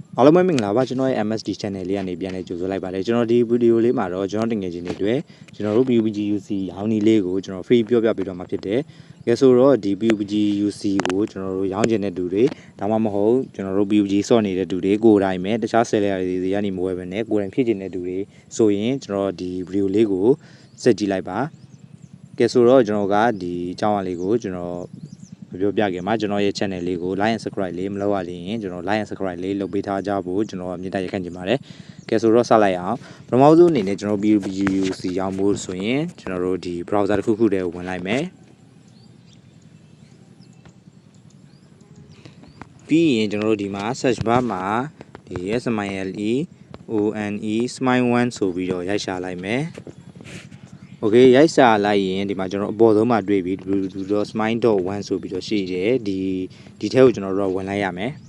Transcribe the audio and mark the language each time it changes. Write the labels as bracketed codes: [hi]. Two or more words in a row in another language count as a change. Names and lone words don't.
[my] အားလုံးပဲမင်္ဂလာပါကျွန်တော်ရဲ့ MSD channel လေးကနေပြန်လဲကြိုဆိုလိုက်ပါတယ်ကျွန်တော်ဒီဗီဒီယိုလေးမှာတော့ကျွန်တော်တငယ်ချင်းတွေအတွက်ကျွန်တော်တို့ PUBG-UC ရောင်းနီလေးကိုကျွန်တော် free ပြောပြပေးတော့မှာဖြစ်တယ်။ကဲဆိုတော့ဒီ PUBG-UC ကိုကျွန်တော်တို့ရောင်းချင်တဲ့သူ တွေဒါမှမဟုတ်ကျွန်တော်တို့ PUBG ဆော့နေတဲ့သူတွေကိုယ်တိုင်ပဲတခြား seller တွေကနေမဝယ်ဘဲနဲ့ကိုယ်တိုင်ဖြစ်ချင်တဲ့သူတွေဆိုရင်ကျွန်တော်ဒီဗီဒီယိုလေးကိုစက်ကြည့်လိုက်ပါ။ကဲဆိုတော့ကျွန်တော်ကဒီအကြောင်းအရာလေးကိုကျွန်တော်ပြောပြခဲ့မှာကျွန်တော်ရဲ့ channel လေးကို [en] like and subscribe [my] လေးမလုပ်ရရင်ကျွန်တော် [en] like and subscribe [my] လေးလုပ်ပေးထားကြဖို့ကျွန်တော်မြစ်တာရက်ခန့်ချင်ပါတယ်။ကဲဆိုတော့စလိုက်အောင်ပထမဆုံးအနေနဲ့ကျွန်တော် PUBG-UC ရောင်းဖို့ဆိုရင်ကျွန်တော်တို့ဒီ browser တစ်ခုခုတည်းဝင်လိုက်မယ်။ ပြီးရင်ကျွန်တော်တို့ဒီမှာ [en] search bar [my] မှာဒီ SMILE SMILE1 ဆိုပြီးတော့ရိုက်ရှာလိုက်မယ်။ Okay ရိုက်စာလိုက်ရင်ဒီမှာကျွန်တော်အပေါ်ဆုံးမှာတွေ့ပြီး smile.1 ဆိုပြီးတော့ရှိတယ်ဒီထဲကိုကျွန်တော်တို့ဝင်လိုက်ရမယ်